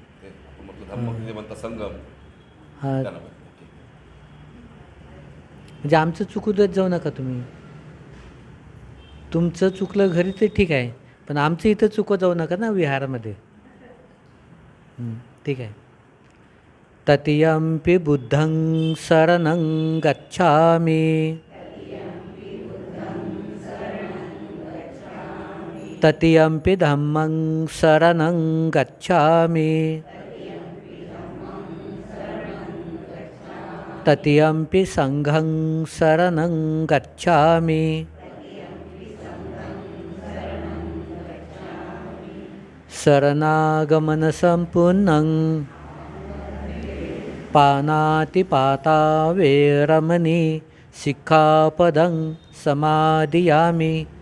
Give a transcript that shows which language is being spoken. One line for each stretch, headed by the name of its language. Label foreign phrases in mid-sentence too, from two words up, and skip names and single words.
Marathi: हां, म्हणजे आमचं चुकू देत जाऊ नका तुम्ही. तुमचं चुकलं घरी ते ठीक आहे, पण आमचं इथं चुकत जाऊ नका ना विहारामध्ये. ठीक आहे.
Pali: तृतीयंपि बुद्धं शरणं गच्छामि तृतीयंपि धम्मं शरणं गच्छामि तृतीयंपि संघं शरणं गच्छामि शरणागमनसम्पूर्णं पानातिपाता वेरमणि सिक्खापदं समादियामि।